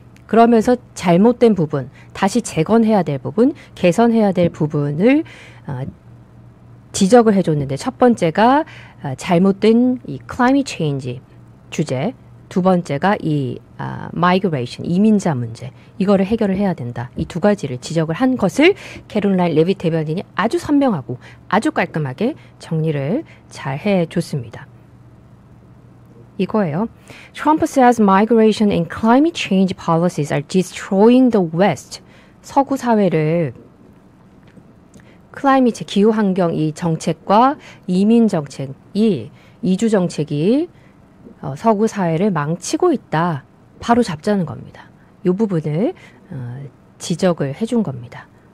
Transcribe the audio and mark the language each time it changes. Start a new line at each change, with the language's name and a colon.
Korean: 그러면서 잘못된 부분, 다시 재건해야 될 부분, 개선해야 될 부분을 지적을 해줬는데, 첫 번째가 잘못된 이 climate change 주제, 두 번째가 이 migration, 이민자 문제, 이거를 해결을 해야 된다. 이 두 가지를 지적을 한 것을 캐롤라인 레빗 대변인이 아주 선명하고 아주 깔끔하게 정리를 잘 해줬습니다. 이거예요.
English: Trump says migration and climate change policies are destroying the West.
Korean: 서구 사회를 클라이미트, 기후환경 이 정책과 이민 정책이, 이주 정책이 서구 사회를 망치고 있다. 바로 잡자는 겁니다. 이 부분을 지적을 해준 겁니다.